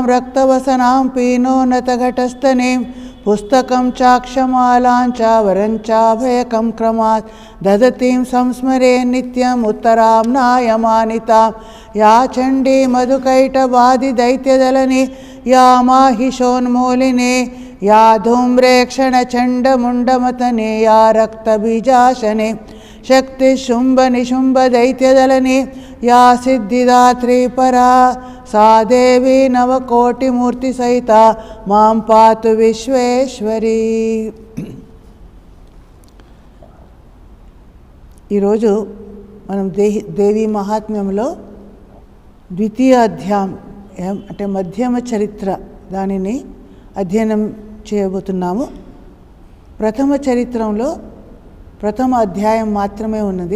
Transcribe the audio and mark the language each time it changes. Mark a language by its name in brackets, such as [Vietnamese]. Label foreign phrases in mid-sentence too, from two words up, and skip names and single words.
[Sanskrit] రక్తవసనాం పీనోన్నతఘటస్థనే పుస్తకం చాక్షమాలాంచ వరంచాభయకం క్రమాత్ దదతీం సంస్మరే నిత్యం ఉత్తరాం నాయమానితాం యా చండీ మధుకైటబాధి దైత్యదలని యా మాహిషోన్మూలినే या धूम्रेक्षणचण्डमुण्डमतने या रक्तबीजाशने शक्तिशुम्भनिशुम्भदैत्यदलने या सिद्धिदात्री परा सा देवी नवकोटिमूर्तिसहिता मां पातु विश्वेश्वरी। [Telugu] ఈరోజు మనం దేవీ మహాత్మ్యంలో ద్వితీయ అధ్యాయం అంటే మధ్యమ చరిత్ర దానిని అధ్యయనం చేయబోతున్నాము. ప్రథమ చరిత్రంలో ప్రథమ అధ్యాయం మాత్రమే ఉన్నది.